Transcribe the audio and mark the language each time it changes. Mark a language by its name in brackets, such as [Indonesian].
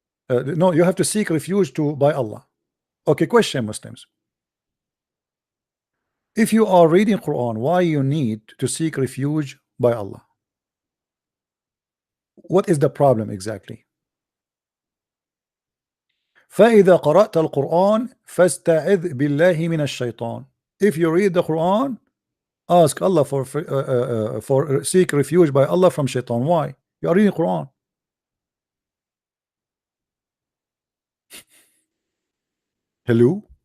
[English] No, you have to seek refuge to by Allah. Okay, question, Muslims. If you are reading Quran, why you need to seek refuge by Allah? What is the problem exactly? [Arabic] فإذا قرأت القرآن فاستعذ بالله من الشيطان. [English] If you read the Quran, ask Allah for seek refuge by Allah from shaitan. Why? You are reading Quran. Hello?